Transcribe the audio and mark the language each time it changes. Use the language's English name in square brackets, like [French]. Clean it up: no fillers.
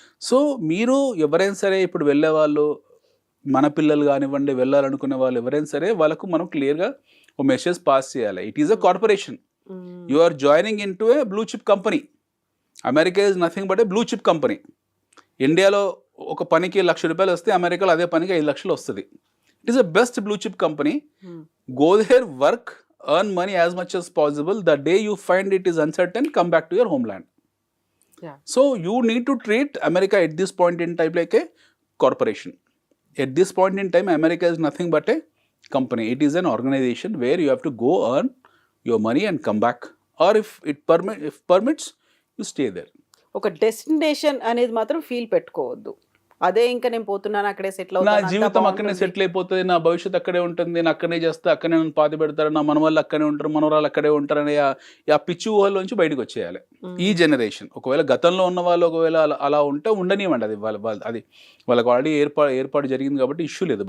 [Telugu] So మీరు ఎవరైనా సరే ఇప్పుడు వెళ్ళే వాళ్ళు, మన పిల్లలు కానివ్వండి, వెళ్ళాలనుకునే వాళ్ళు ఎవరైనా సరే, వాళ్ళకు మనం క్లియర్గా ఒక మెసేజ్ పాస్ చేయాలి. [English] It is a corporation. You are joining into a blue chip company. America is nothing but a blue chip company. [Telugu] ఇండియాలో ఒక పనికి ₹1,00,000 వస్తే అమెరికాలో అదే పనికి 5 లక్షలు వస్తుంది. [English] It is a best blue chip company. Go there, work, earn money as much as possible. The day you find it is uncertain, come back to your homeland. So you need to treat America at this point in time like a corporation. At this point in time, America is nothing but a company. It is an organization where you have to go earn your money and come back, or if permits, you stay there. [Telugu] ఒక destination అనేది మాత్రం feel పెట్టుకోవద్దు. అదే ఇంకా నేను పోతున్నాను, అక్కడే settle నా అవుతాను, జీవితం అక్కడనే సెటిల్ అయిపోతుంది, నా భవిష్యత్ అక్కడే ఉంటుంది, నేను అక్కడనే చేస్తే అక్కడనే నన్ను పాతి పెడతారు, నా మనవాళ్ళు అక్కడే ఉంటారు, మనవరాలు అక్కడే ఉంటారు అనే ఆ పిచ్చి ఊహల్లోంచి బయటకు వచ్చేయాలి ఈ జనరేషన్. ఒకవేళ గతంలో ఉన్న వాళ్ళు ఒకవేళ అలా ఉంటే ఉండనివ్వండి, అది అది వాళ్ళకి ఆల్రెడీ ఏర్పాటు జరిగింది కాబట్టి ఇష్యూ లేదు.